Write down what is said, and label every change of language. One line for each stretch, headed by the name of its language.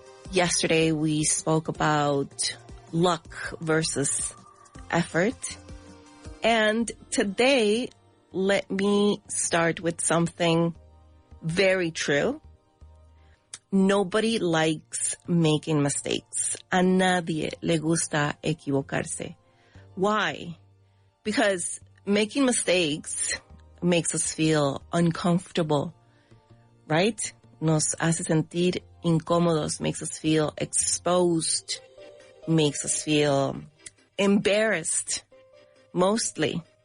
English: Yesterday, we spoke about luck versus effort. And today, let me start with something very true. Nobody likes making mistakes.
Spanish: A nadie le gusta equivocarse.
English: Why? Because making mistakes makes us feel uncomfortable, right?
Spanish: Nos hace sentir incómodos,
English: makes us feel exposed, makes us feel embarrassed, mostly.